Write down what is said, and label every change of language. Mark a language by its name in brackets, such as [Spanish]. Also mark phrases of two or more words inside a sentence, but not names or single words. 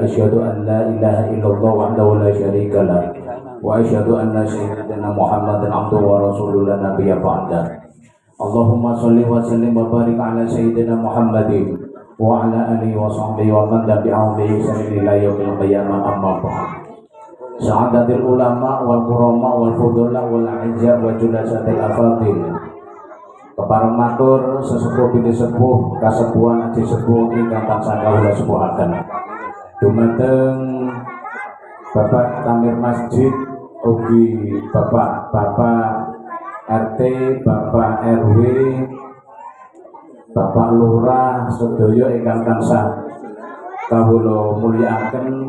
[Arabic] أشهد أن لا إله إلا الله وحده لا شريك له وأشهد أن سيدنا محمدا عبده ورسوله لا نبي بعد. اللهم صل وسلم وبارك على سيدنا محمد وعلى آله وصحبه ومن تبعهم بإحسان إلى يوم القيامة، أما بعد. سعادة العلماء والقراء والفضلاء والأعزاء وجلسة الأفاضل. [Javanese] Kepareng matur sesepuh binti sepuh kasepuhan aji sepuh ingkang tansah kawula sepuhaken. Dumateng Bapak Tamir Masjid ugi Bapak RT, Bapak RW, Bapak Lurah sedaya ingkang tansah kawula mulyakaken.